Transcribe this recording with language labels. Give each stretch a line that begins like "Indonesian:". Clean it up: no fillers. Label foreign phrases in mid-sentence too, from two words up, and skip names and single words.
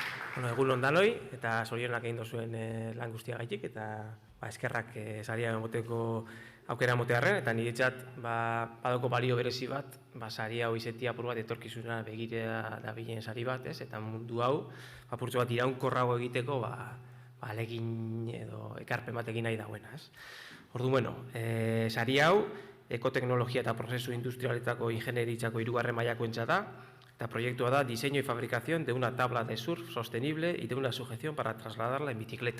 Basque: Egun ondanoi, eta zorionak egin dozuen lan guztiagaitik, eta eskerrak saria emoteko aukera emotearren, eta niretzat badoko balio berezi bat, saria hau izetia apur bat etorkizuna begira dabilen sari bat, eta mundu hau, apurtxo bat iraunkorrago egiteko, alegin edo ekarpen bat egin nahi dagoena. Orduan, sari hau, ekoteknologia eta prozesu industrialetako ingenieritzako 3. mailakoentzat da, eta proiektua da
Spanish: diseño y fabricación de una tabla de surf sostenible y de una sujeción para trasladarla en bicicleta.